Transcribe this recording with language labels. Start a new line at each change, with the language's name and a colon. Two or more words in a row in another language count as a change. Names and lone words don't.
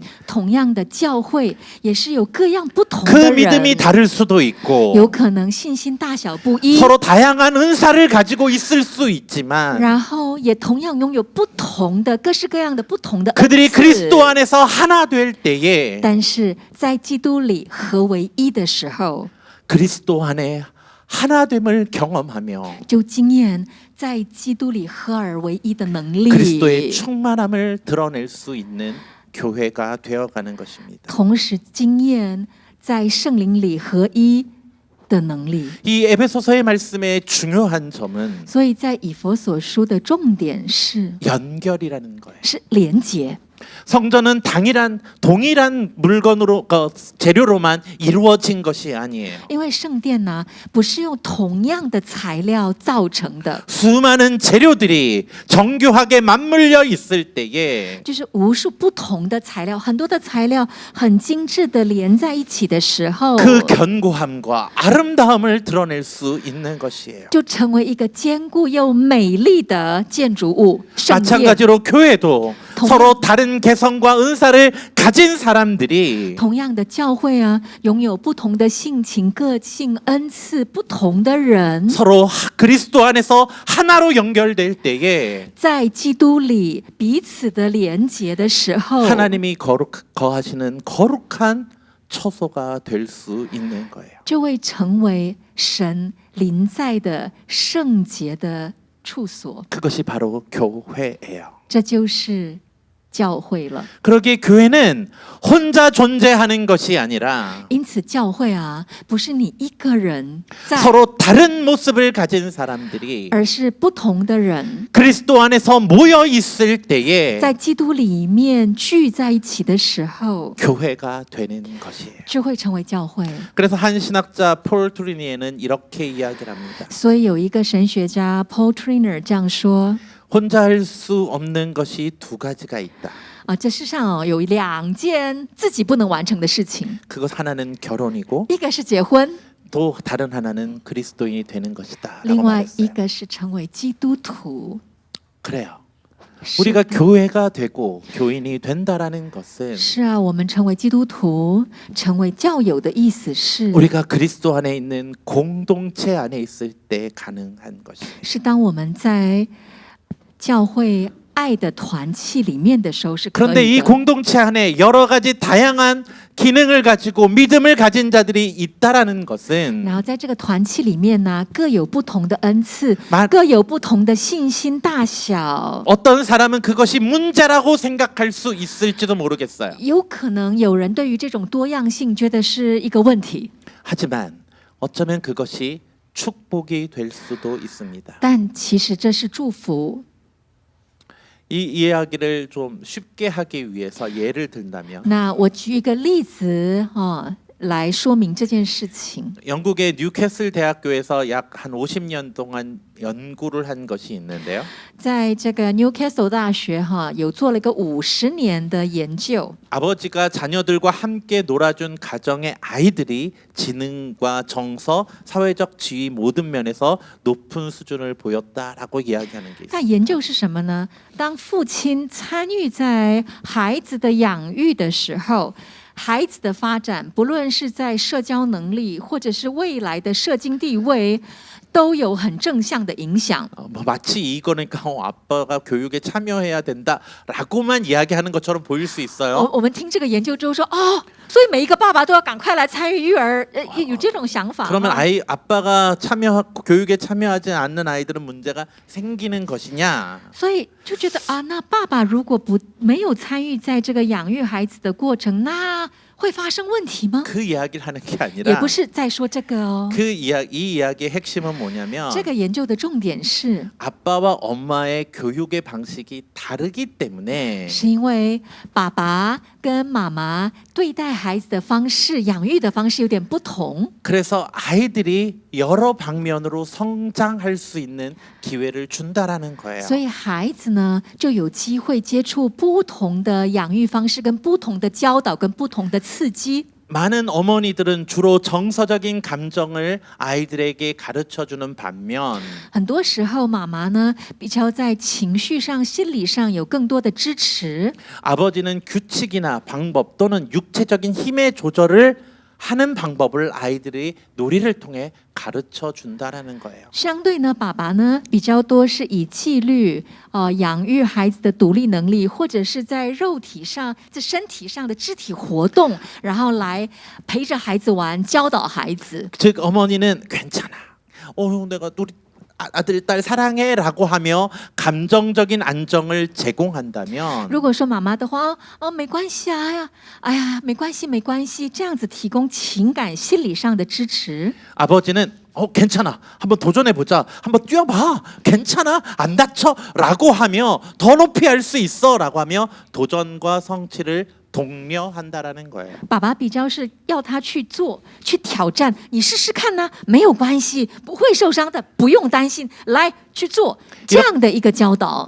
Chinese: 同样的，教会也是有各样不同
Korean: 그
Chinese: 的
Korean: 믿음이
Chinese: 人，
Korean: 다를 수도 있고
Chinese: 有可能信心大小不一，
Korean: 서로 다양한 은사를 가지고 있을 수 있지만
Chinese: 然后也同样拥有不同的各式各样的不同的恩
Korean: 그들이
Chinese: 赐
Korean: 그리스도 안에서 하나 될 때에
Chinese: 但是在基督里合为一的时候，
Korean: 그리스도 안에 하나됨을 경험하며
Chinese: 就经验在基督里合而为一的能力，
Korean: 그리스도의 충만함을 드러낼 수 있는 교회가 되어가는 것입니다.
Chinese: 同时经验在圣灵里合一的能力。
Korean: 이 에베소서의 말씀의 중요한 점은
Chinese: 所以在以弗所书的重点是
Korean: 연결이라는 거예요.
Chinese: 是连结。
Korean: 성전은 동일한 물건으로 재료로만 이루어진 것이 아니에요.
Chinese: 因为圣殿呢，不是用同样的材料造成的，
Korean: 수많은 재료들이 정교하게 맞물려 있을 때에
Chinese: 就是无数不同的材料，很多的材料很精致的连在一起的时候，
Korean: 그 견고함과 아름다움을 드러낼 수 있는 것이에요.
Chinese: 就成为一个坚固又美丽的建筑物。圣殿
Korean: 마찬가지로 교회도 동- 서로 다른 개성과 은사를 가진 사람들이
Chinese: 同样的教会啊，拥有不同的性情、个性、恩赐，不同的人，
Korean: 서로 그리스도 안에서 하나로 연결될 때에
Chinese: 在基督里彼此的连结的时候，
Korean: 하나님이 거하시는 거룩한 처소가 될 수 있는 거예요.
Chinese: 就会成为神临在的圣洁的处所。
Korean: 그것이 바로 교회예요.
Chinese: 这就是教会了。
Korean: 그러기에 교회는 혼자 존재하는 것이 아니라
Chinese: 因此，教会啊，不是你一个人在，
Korean: 서로 다른 모습을 가진 사람들이
Chinese: 而是不同的人
Korean: 그리스도 안에서 모여 있을 때에
Chinese: 在基督里面聚在一起的时候，
Korean: 교회가 되는 것이에요.
Chinese: 就会成为教会。
Korean: 그래서 한 신학자 폴 트리니에는 이렇게 이야기를 합니다.
Chinese: 所以有一个神学家 Paul Trainer 这样说
Korean: 혼자 할 수 없는 것이 두 가지가 있다.
Chinese: 啊，这世上有两件自己不能完成的事情，
Korean: 그것 하나는 결혼이고
Chinese: 一个是结婚，
Korean: 또 다른 하나는 그리스도인이 되는 것이다.
Chinese: 另
Korean: 라고
Chinese: 外一
Korean: 말했어요.
Chinese: 个是成为基督徒。
Korean: 그래요.
Chinese: 是
Korean: 우리가 교회가 되고 교인이 된다라는 것은
Chinese: 是啊，我们成为基督徒，成为教友的意思是，
Korean: 우리가 그리스도 안에 있는 공동체 안에 있을 때 가능한 것이에요.
Chinese: 是当我们在教会爱的团契里面的时候是可
Korean: 그런데
Chinese: 以
Korean: 이
Chinese: 的。
Korean: 공동체 안에 여러 가지 다양한 기능을 가지고 믿음을 가진 자들이 있다라는 것은
Chinese: 然后在这个团契里面呢，各有不同的恩赐
Korean: 마- ，
Chinese: 各有不同的信心大小。
Korean: 어떤 사람은 그것이 문제라고 생각할 수 있을지도 모르겠어요.
Chinese: 有可能有人对于这种多样性觉得是一个问题，
Korean: 하지만 어쩌면 그것이 축복이 될 수도 있습니다.
Chinese: 但其实这是祝福。
Korean: 이 이야기를 좀 쉽게 하기 위해서 예를 든다면
Chinese: 那我举一个例子来说明这件事情。
Korean: 영국의 뉴캐슬 대학교에서 약 한 50년 동안 연구를 한 것이 있는데요.
Chinese: 在这个 Newcastle 大学有做了一个50年的研究，
Korean: 아버지가 자녀들과 함께 놀아준 가정의 아이들이 지능과 정서, 사회적 지위 모든 면에서 높은 수준을 보였다라고 이야기하는 게
Chinese: 那
Korean: 있습니다.
Chinese: 研究是什么呢？当父亲参与在孩子的养育的时候，孩子的发展，不论是在社交能力，或者是未来的社经地位，都有很正向的影响。
Korean: 마치 이거는 아빠가 교육에 참여해야 된다라고만 이야기하는 것처럼 보일 수 있어요.
Chinese: 我们听这个研究之后说，哦，所以每一个爸爸都要赶快来参与育儿，有这种想法。
Korean: 그러면 아빠가 교육에 참여하지 않는 아이들은 문제가 생기는 것이냐?
Chinese: 所以就觉得啊，那爸爸如果没有参与在这个养育孩子的过程，那会发生问题吗？
Korean: 그 이야기를 하는 게
Chinese: 也
Korean: 아니라
Chinese: 不是在说这个哦。
Korean: 이 이야기의 핵심은 뭐냐면
Chinese: 这个研究的重点是，
Korean: 아빠와 엄마의 교육의 방식이 다르기 때문에
Chinese: 是因为爸爸跟妈妈对待孩子的方式、养育的方式有点不同，
Korean: 그래서 아이들이 여러 방면으로 성장할 수 있는 기회를 준다라는 거예요.
Chinese: 所以孩子呢就有机会接触不同的养育方式、跟不同的教导、跟不同的刺激。
Korean: 많은 어머니들은 주로 정서적인 감정을 아이들에게 가르쳐 주는 반면
Chinese: 很多时候，妈妈呢比较在情绪上、心理上有更多的支持，
Korean: 아버지는 규칙이나 방법 또는 육체적인 힘의 조절을 하는 방법을 아이들이 놀이를 통해 가르쳐 준다라는 거예요.
Chinese: 相对呢，爸爸呢比较多是以纪律、养育孩子的独立能力，或者是在肉体上、在身体上的肢体活动，然后来陪着孩子玩，教导孩子。
Korean: 즉 어머니는 괜찮아. 내가 아들 딸 사랑해라고 하며 감정적인 안정을 제공한다면
Chinese: 如果说妈妈的话，没关系啊，哎呀，没关系，没关系，这样子提供情感、心理上的支持，
Korean: 아버지는 괜찮아. 한번 도전해 보자. 한번 뛰어봐. 괜찮아. 안 다쳐라고 하며 더 높이 할 수 있어라고 하며 도전과 성취를 독려한다라는 거예요.
Chinese: 爸爸比较是要他去做、去挑战，你试试看呐、没有关系，不会受伤的，不用担心，来去做这样的一个教导。